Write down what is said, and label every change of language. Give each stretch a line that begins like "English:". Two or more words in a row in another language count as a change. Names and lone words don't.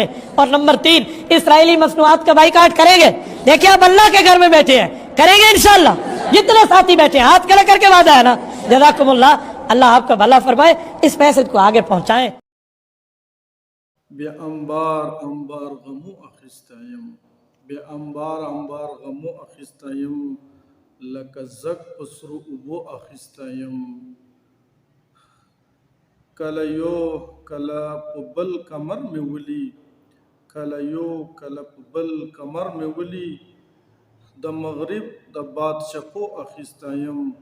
Urdu: اور نمبر 3، اسرائیلی مصنوعات کا بائیکاٹ کریں گے؟ دیکھیں آپ اللہ کے گھر میں بیٹھے ہیں، کریں گے انشاءاللہ؟ جتنے ساتھی بیٹھے ہاتھ کھڑے کر کے وعدہ ہے نا؟
Arabic: جزاکم اللہ،
Urdu: اللہ آپ کا بھلا فرمائے، اس میسج کو آگے پہنچائیں۔
Pashto: بے انبار انبار غمو اخستایم، بے انبار انبار غمو اخستایم، لکه زک پسرو اوبو اخستایم، کله یو کله په بل کمر مې ولی، کله یو کله په بل کمر مې ولی، د مغرب د باد شپو اخستایم،